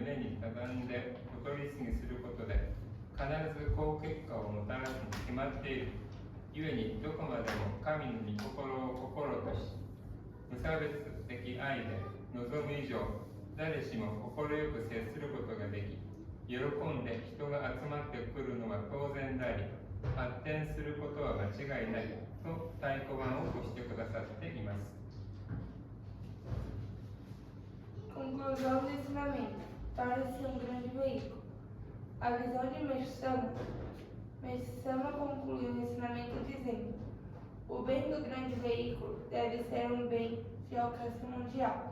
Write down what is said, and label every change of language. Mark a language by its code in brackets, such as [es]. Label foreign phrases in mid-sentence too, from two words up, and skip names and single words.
[ja] 胸に刻んでお取り次ぎすることで必ず好結果をもたらすに決まっている故にどこまでも神の御心を心とし無差別的愛で望む以上誰しも快く接することができ喜んで人が集まってくるのは当然であり発展することは間違いないと太鼓判を押してくださっています。 [pt] Conclusão do ensinamento. Torna-se um grande veículo. A visão de Meixo Sama conclui o ensinamento dizendo: o bem do grande veículo deve ser um bem de alcance mundial.